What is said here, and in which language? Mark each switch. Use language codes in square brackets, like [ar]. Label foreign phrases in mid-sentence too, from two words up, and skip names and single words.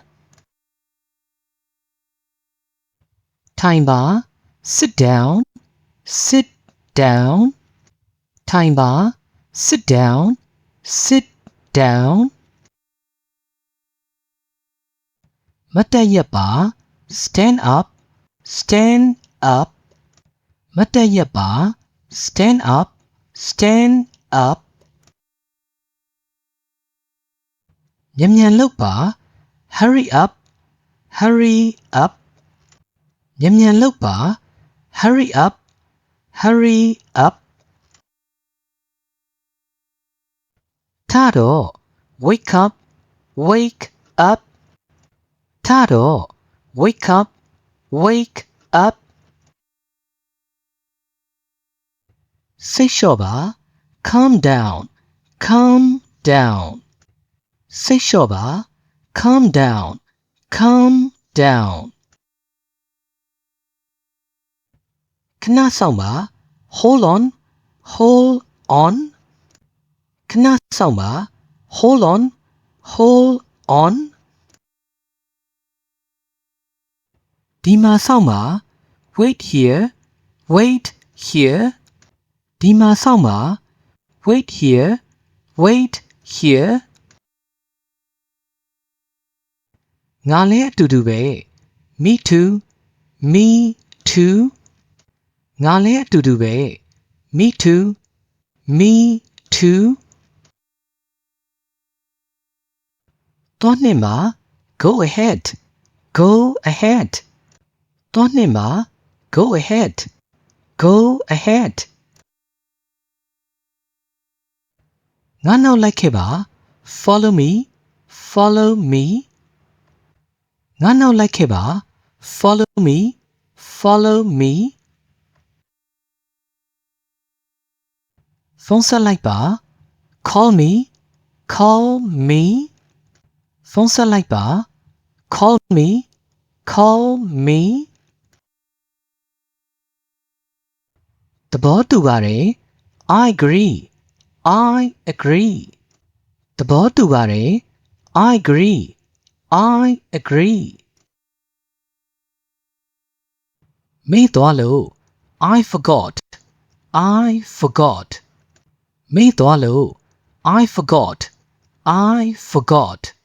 [my] ထိုင်ပါ [en] Sit down Sit down [my] ထိုင်ပါ [en] Sit down Sit down [my] မတ်တက်ရပ်ပါ [en] Stand up Stand up [my] မတ်တက်ရပ်ပါ [en] Stand up Stand up [my] မြန်မြန်လုပ်ပါ [en] hurry up hurry up [my] မြန်မြန်လုပ်ပါ [en] hurry up hurry up [my] ထတော့ [en] wake up wake up [my] ထတော့ [en] wake up wake up [my] စိတ်လျှော့ပါ [en] calm down calm down [my] စိတ်လျှော့ပါ [en] calm down calm down [my] ခဏစောင့်ပါ [en] hold on hold on [my] ခဏစောင့်ပါ [en] hold on hold on [my] ဒီမှာစောင့်ပါ [en] wait here wait here [my] ဒီမှာစောင့်ပါ [en] wait here wait here [my] ငါလည်းအတူတူပဲ [en] me too me too [my] ငါလည်းအတူတူပဲ [en] me too me too [my] သွားနှင့်ပါ [en] go ahead go ahead [my] သွားနှင့်ပါ [en] go ahead go ahead [my] ငါနောက်လိုက်ခဲ့ပါ [en] follow me follow me [my] ငါနောက်လိုက်ခဲ့ပါ [en] follow me follow me [my] ဖုန်းဆက်လိုက်ပါ [en] call me call me [my] ဖုန်းဆက်လိုက်ပါ [en] call me call me [my] သဘောတူပါတယ် [en] I agree I agree [my] သဘောတူပါတယ် [en] I agree I agree [my] မေ့သွားလို့ [en] I forgot I forgot [my] မေ့သွားလို့ [en] I forgot I forgot